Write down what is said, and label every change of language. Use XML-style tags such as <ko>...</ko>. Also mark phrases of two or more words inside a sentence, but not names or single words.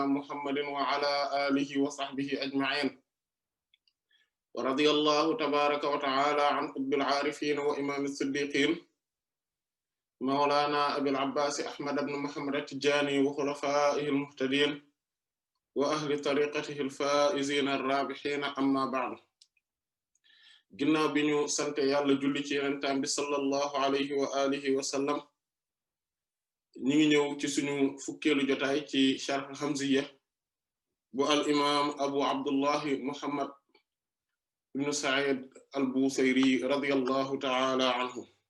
<ar>محمد وعلى آله وصحبه أجمعين ورضي الله تبارك وتعالى عن قطب العارفين وإمام الصديقين مولانا أبي العباس أحمد بن محمد التجاني وخلفائه المهتدين وأهل طريقته الفائزين الرابحين أما بعد</ar> <wo>ginnaaw bi ñu sante yàlla julli ci yenentaan bi</wo> <ar>صلى الله عليه وعلى آله وسلم</ar> <wo>ñi ngi ñëw ci suñu fukkeelu jotaay ci sharh Hamziyya bu al imam abu abdullahi muhammad ibn Sa'id al-Busayri</wo> <ar>رضي الله تعالى عنه</ar>